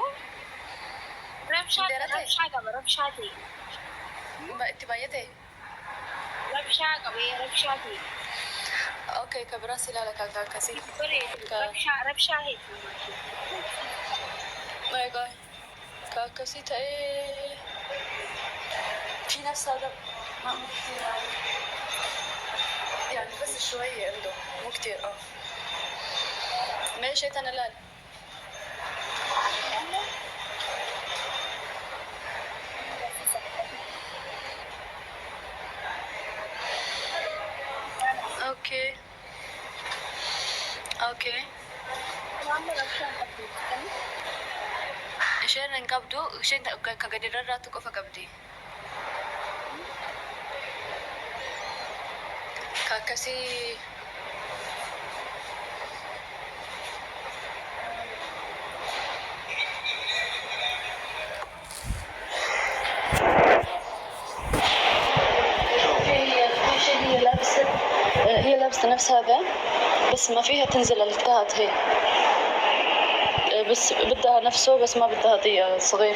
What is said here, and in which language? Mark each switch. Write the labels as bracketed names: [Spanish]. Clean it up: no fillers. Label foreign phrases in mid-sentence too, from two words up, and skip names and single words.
[Oromo] Rabshaa qaba rabshaa ta'e. Itti baay'ate? Rabshaa ta'e. Okay, ka biraas ilaala kan akkasii. Rabshaa hedduu. Egaa ka akkasii ta'ee [Arabic] في نفس هذا مو كثير يعني بس شوية عنده مو كثير ماشي أنا لا اوكي [Oromo] isheen hin qabdu isheen ka gadi rarraatu qofa qabdi ka akkasii [Arabic] هي لابسة نفس هذا بس ما فيها تنزل التهات هي بس بدها نفسه بس ما بدها ضيق صغير